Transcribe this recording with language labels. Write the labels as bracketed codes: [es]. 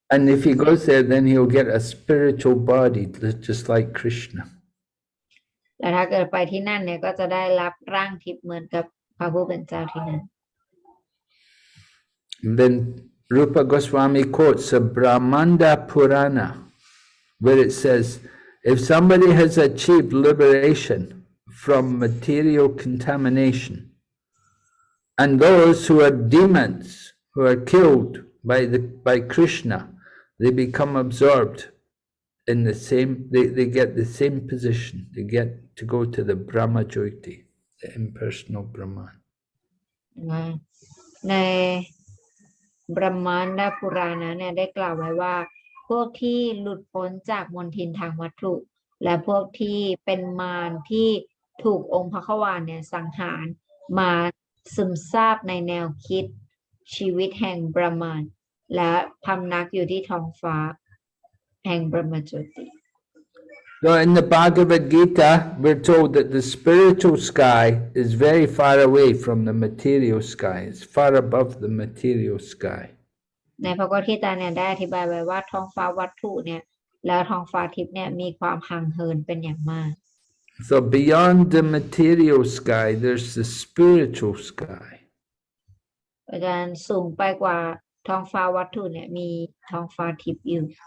[en] And if he goes there, then he'll get a spiritual body, just like Krishna. [th] และถ้าเกิดไปที่นั่นเนี่ยก็จะได้รับร่างทิพย์เหมือนกับพระผู้เป็นเจ้าที่นั่น [en] Then Rupa Goswami quotes a Brahmanda Purana, where it says, if somebody has achieved liberation from material contamination, and those who are demons, who are killed by Krishna, they become absorbed in the same, they get the same position, they get to go to the Brahmajyoti, the impersonal Brahman. [th] ในบรหมานดาปุรานะเนี่ยได้กล่าวไว้ว่าพวกที่หลุดพ้นจากมลทินทางวัตถุและพวกที่เป็นมารที่ถูกองค์พระขวานเนี่ยสังหารมาซึมซาบในแนวคิดชีวิตแห่งบรหมานและพำนักอยู่ที่ท้องฟ้าแห่งบรหมโจติ [en] So in the Bhagavad Gita, we're told that the spiritual sky is very far away from the material sky. It's far above the material sky. [th] ในพระโพธิตาเนี่ยได้อธิบายไว้ว่าท้องฟ้าวัตถุเนี่ยแล้วท้องฟ้าทิพย์เนี่ยมีความห่างเหินเป็นอย่างมาก [en] So beyond the material sky, there's the spiritual sky. [th] อาจารย์สูงไปกว่าท้องฟ้าวัตถุเนี่ยมีท้องฟ้าทิพย์อยู่